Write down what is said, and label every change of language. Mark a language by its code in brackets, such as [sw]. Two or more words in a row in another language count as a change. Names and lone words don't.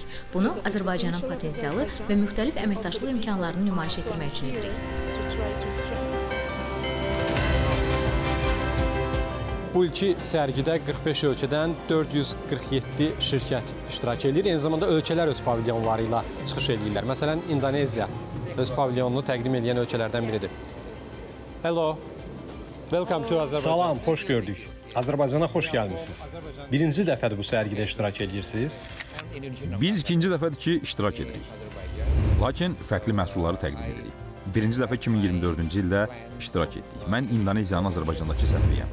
[az] Bunu Azərbaycanın potensialı və müxtəlif əməkdaşlıq imkanlarını nümayiş etdirmək üçün edirik. Bu ilki sərgidə 45 ölkədən 447 şirkət iştirak edir. Eyni zamanda ölkələr öz pavilyonları ilə çıxış edirlər. Məsələn, İndoneziya öz pavilyonunu təqdim edən ölkələrdən biridir. [en] Hello. Welcome to Azərbaycan. [az] Salam, xoş gördük. Azərbaycana xoş gəlmisiniz. Birinci dəfədir bu sərgidə iştirak edirsiniz. Biz ikinci dəfədir ki, iştirak edirik. Lakin fərqli məhsulları təqdim edirik. Birinci dəfə 2024-cü ildə iştirak etdik. Mən İndoneziyanın Azərbaycandakı səfiriyəm.